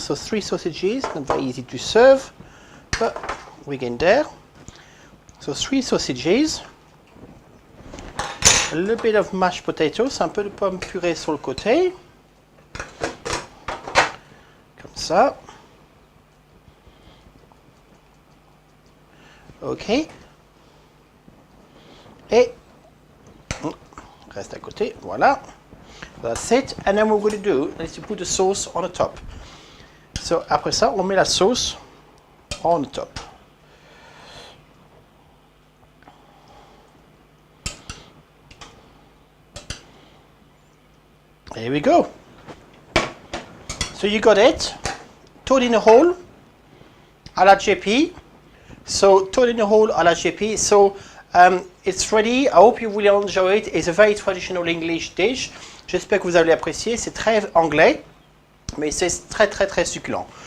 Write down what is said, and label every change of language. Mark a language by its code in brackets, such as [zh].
[en] So 3 sausages, not very easy to serve, but we get there. So 3 sausages. A little bit of mashed potatoes, [fr] un peu de pommes purées sur le côté. Comme ça. OK. Et reste à côté, voilà. [en] That's it. And then what we're going to do is to put the sauce on the top. [fr] So après ça, on met la sauce [en] on the top. There we go. So you got it. Toad in a hole à la JP. So toad in a hole à la JP. So it's ready. I hope you will enjoy it. It's a very traditional English dish. [fr] J'espère que vous allez apprécier. C'est très anglais, mais c'est très très très succulent.